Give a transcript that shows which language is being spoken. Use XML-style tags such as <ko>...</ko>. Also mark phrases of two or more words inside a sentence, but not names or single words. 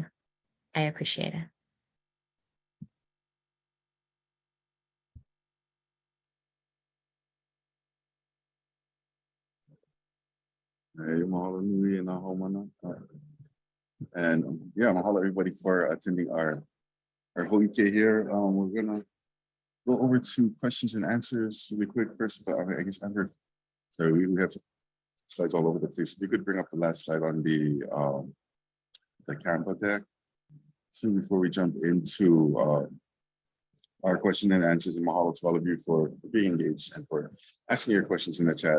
<en>I appreciate it.</en> <haw>Mahalo nui</haw> <en>and haumana. And yeah, mahalo everybody for attending our Ho ʻike here. We're gonna go over to questions and answers really quick first, but I guess Amber, so we have slides all over the place. If you could bring up the last slide on the Canva deck. So before we jump into our question and answers, and mahalo to all of you for being engaged and for asking your questions in the chat.</en>